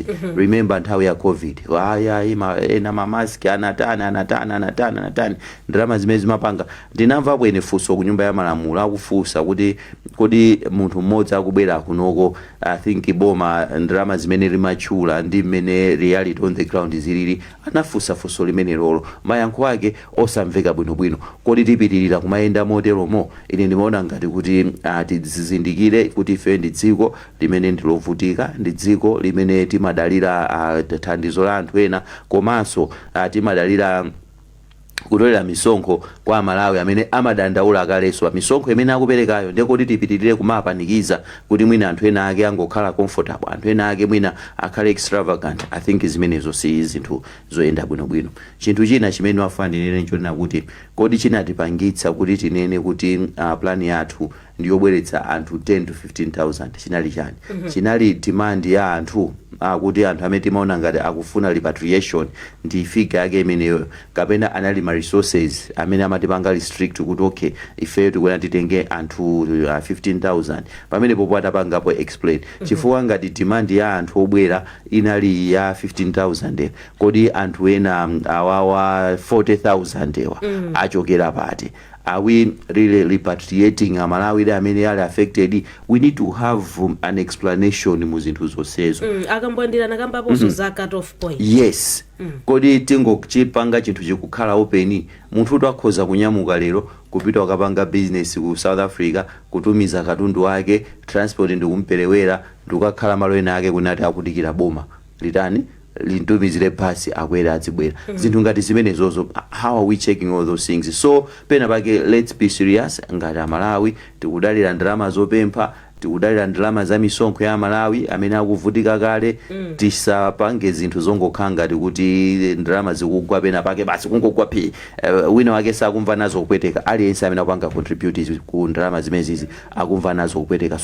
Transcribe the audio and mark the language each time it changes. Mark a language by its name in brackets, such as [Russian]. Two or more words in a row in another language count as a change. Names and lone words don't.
[Nyanja] Remember nthawi ya COVID ena mamaski anatani ndalama zimene zimapanga. Ndinamva bwene funso ku nyumba ya malamulo akufunsa kuti munthu mmodzi akubwera kunoko, [English] I think [Nyanja] boma ndalama zimene limachula ndi mmene [English] reality on the ground [Nyanja] zilili, anafunsa funso limene lolo mayankho ake osamveka bwinobwino. Kodi tipitirira kumayenda moteromo? Ine ndimaona ngati kuti tizindikire kuti ife ndi dziko limene ndilovutika, ndi dziko limene timadalira thandizo la anthu ena, komanso timadalira kutolera misonkho kwa Malawi amene amadandaula akalenso misonkho imene akuperekayo. Ndekoti tipitirire kumapanikiza kuti mwina anthu ena ake angokhala comfortable, anthu ena ake mwina akhale extravagant. [English] I think [Nyanja] zimenezo si zinthu zoyenda bwinobwino. Chinthu china chimene wafuna ndinene nchonena kuti kodi chinatipangitsa kuti tinene kuti plan yathu ndiyobweretsa anthu 10 to 15,000 chinali chani? Chinali demand ya anthu kuti anthu amene timaona ngati akufuna repatriation ndi figure yake imeneyo, kapena anali ma resources amene amatipanga restrict kuti okay ife tikuona titenge anthu 15,000 pamene popo atapangapo explain chifukwa ngati demand ya anthu obwera inali ya 15,000 kodi anthu ena awawa 40,000 ewa achokera pati? [English] Are we really repatriating Malawi amene are affected? We need to have an explanation [Nyanja] mu zinthu zonsezo. Akambwandira nakamba poso za [English] cut off point. [Nyanja] Yes. Kodi tingochipanga chinthu chikukhala open, munthu akhoza kunyamuka lero kupita akapanga business ku South Africa, kutumiza katundu wake, transport ndikumperewera, ndikakhala malo ena ake kunati akudikira boma litani lintumizire pasi akwera azibwera. Zinthu ngati zimene zozo, [English] how are we checking all those things? [Nyanja] So pena pake [English] let's be serious [Nyanja] ngati Malawi tikudalira ndalama zopempha, tikudalira ndalama za misonkho ya Malawi amene akuvutika kale. Tisapange zinthu zongokhala ngati kuti ndalama zikugwa pena pake basi kungogwa phi wina wake sakumva nazo kupweteka. Aliyense amene akupanga contribute ku ndalama zimenezi akumva nazo kupweteka.